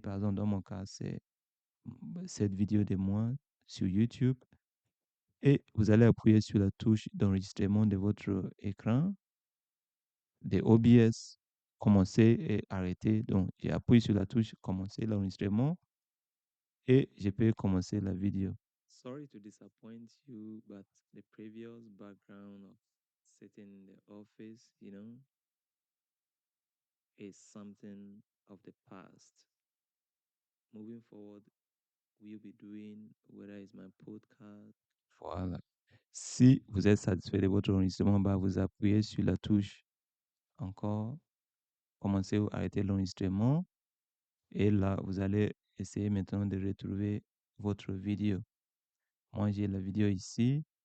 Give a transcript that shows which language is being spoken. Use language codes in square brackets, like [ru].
[fr] Par exemple, dans mon cas, c'est cette vidéo de moi sur YouTube. Et vous allez appuyer sur la touche d'enregistrement de votre écran, de OBS, commencer et arrêter. Donc, j'appuie sur la touche commencer l'enregistrement et je peux commencer la vidéo. [en] Sorry to disappoint you, but the previous background of sitting in the office, is something of the past. Moving forward, we'll be doing whether it's my podcast. [fr] Voilà. Si vous êtes satisfait de votre enregistrement, bah, vous appuyez sur la touche encore, commencer ou arrêter l'enregistrement. Et là, vous allez essayer maintenant de retrouver votre vidéo. Moi, j'ai la vidéo ici.